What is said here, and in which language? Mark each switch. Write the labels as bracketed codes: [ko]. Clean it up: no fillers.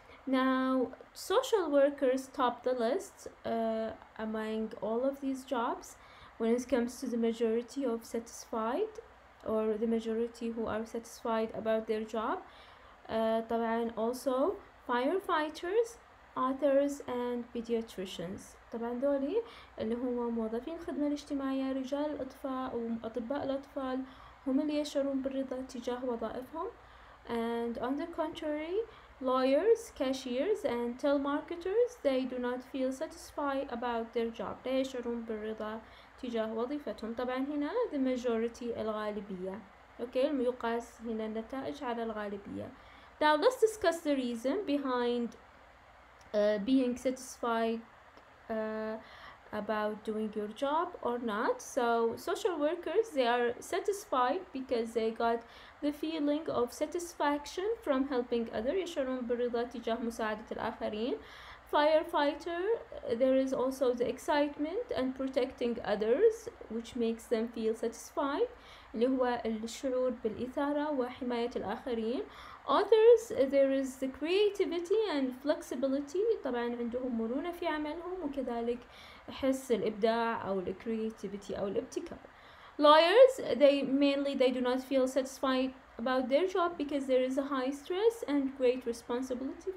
[en] Now, social workers top the list among all of these jobs when it comes to the majority of satisfied, or the majority who are satisfied about their job. طبعا also firefighters, authors and pediatricians. [ar] طبعا دولي اللي هم موظفين الخدمة الاجتماعية، رجال الأطفاء وأطباء الأطفال، هم اللي يشعرون بالرضا تجاه وظائفهم. [en] And on the contrary, lawyers, cashiers and telemarketers, they do not feel satisfied about their job. [ar] لا يشعرون بالرضا تجاه وظيفتهم. طبعا هنا [en] the majority [ar] الغالبية. Okay, يقاس هنا النتائج على الغالبية. [en] Now let's discuss the reason behind being satisfied about doing your job or not. So social workers, they are satisfied because they got the feeling of satisfaction from helping others. [ar] يشعرون بالرضا تجاه مساعدة الآخرين. [en] Firefighter, there is also the excitement and protecting others, which makes them feel satisfied, [ar] اللي هو الشعور بالإثارة وحماية الآخرين. [en] Authors, there is the creativity and flexibility. [ar] طبعا عندهم مرونة في عملهم وكذلك حس الإبداع أو creativity أو الابتكار. [en] Lawyers, they do not feel satisfied about their job because there is a high stress and great responsibility.